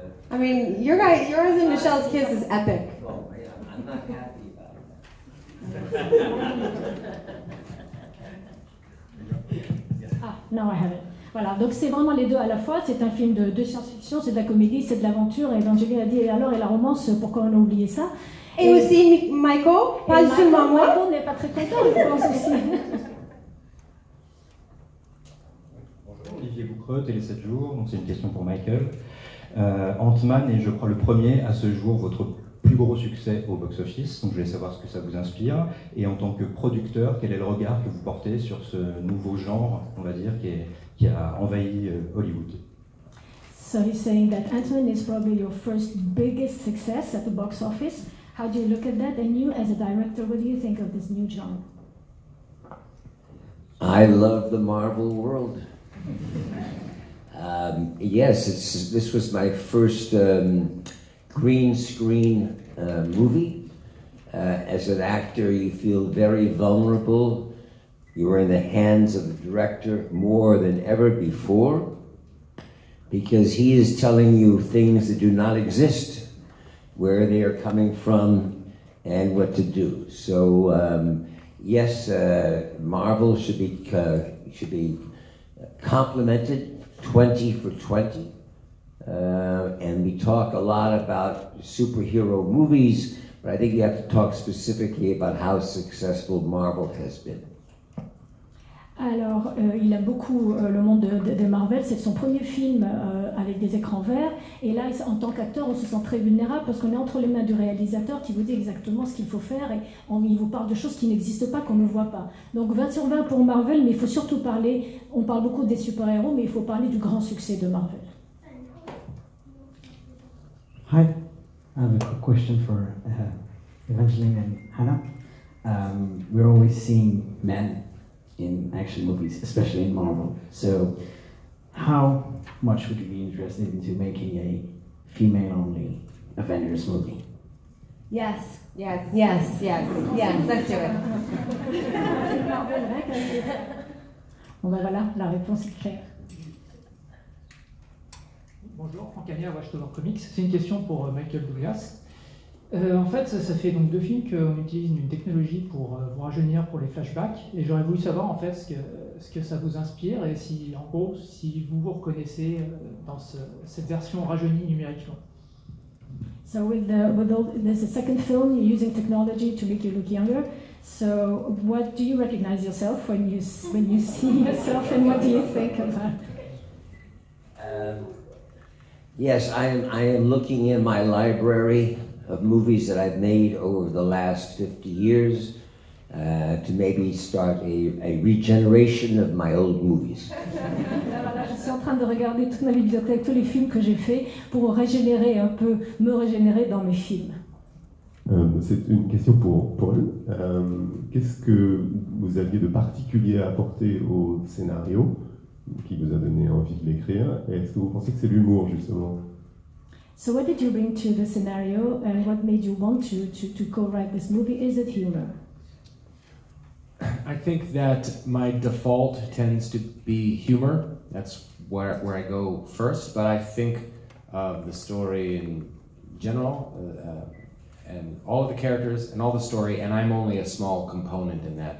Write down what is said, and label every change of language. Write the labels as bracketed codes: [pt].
[en] I mean, yours and Michelle's kiss is epic. Oh, yeah, I'm not happy about it. Ah, no, I haven't. [fr] Voilà, donc c'est vraiment les deux à la fois. C'est un film de science-fiction, c'est de la comédie, c'est de l'aventure. Et Evangeline a dit, et alors, et la romance, pourquoi on a oublié ça? Et aussi Michael, pas seulement moi. Michael n'est pas très content, je pense aussi. Bonjour, Olivier Boucreux, Télé 7 jours. Donc c'est une question pour Michael. Ant-Man est, je crois, le premier à ce jour votre plus gros succès au box-office. Donc je voulais savoir ce que ça vous inspire. Et en tant que producteur, quel est le regard que vous portez sur ce nouveau genre, on va dire, qui a envahi Hollywood? [en] So he's saying that Ant-Man is probably your first biggest success at the box office. How do you look at that? And you, as a director, what do you think of this new genre? I love the Marvel world. Yes, this was my first green screen movie. As an actor, you feel very vulnerable. You are in the hands of the director more than ever before, because he is telling you things that do not exist, where they are coming from, and what to do. So yes, Marvel should be complimented 20 for 20. And we talk a lot about superhero movies, but I think you have to talk specifically about how successful Marvel has been. [fr] Alors, il aime beaucoup le monde de Marvel. C'est son premier film avec des écrans verts. Et là, en tant qu'acteur, on se sent très vulnérable parce qu'on est entre les mains du réalisateur qui vous dit exactement ce qu'il faut faire. Et il vous parle de choses qui n'existent pas, qu'on ne voit pas. Donc 20 sur 20 pour Marvel, mais il faut surtout parler, on parle beaucoup des super-héros, mais il faut parler du grand succès de Marvel. [en] Hi, I have a quick question for Evangeline and Hannah. We're always seeing men in action movies, especially in Marvel. So, how much would you be interested into making a female-only Avengers movie? Yes, yes, yes, yes, yes, let's do it. [fr] Bon ben voilà, la réponse est claire. Bonjour, Franck Ania, Watchtower Comics. C'est une question pour Michael Douglas. En fait, ça fait donc 2 films qu'on utilise une technologie pour vous rajeunir pour les flashbacks, et j'aurais voulu savoir en fait ce que ça vous inspire et si, en gros, si vous vous reconnaissez dans cette version rajeunie numériquement. [en] So there's a second film you're using technology to make you look younger. So what do you recognize yourself when you see yourself, and what do you think of that? Yes, I am looking in my library of movies that I've made over the last 50 years to maybe start a regeneration of my old movies. [fr] Je suis en train de regarder toute ma bibliothèque, tous les films que j'ai faits pour régénérer un peu, me régénérer dans mes films. C'est une question pour Paul. Qu'est-ce que vous aviez de particulier à apporter au scénario qui vous a donné envie de l'écrire? Et est-ce que vous pensez que c'est l'humour, justement? [en] So what did you bring to the scenario, and what made you want to co-write this movie? Is it humor? I think that my default tends to be humor. That's where I go first, but I think the story in general, and all of the characters and all the story, and I'm only a small component in that.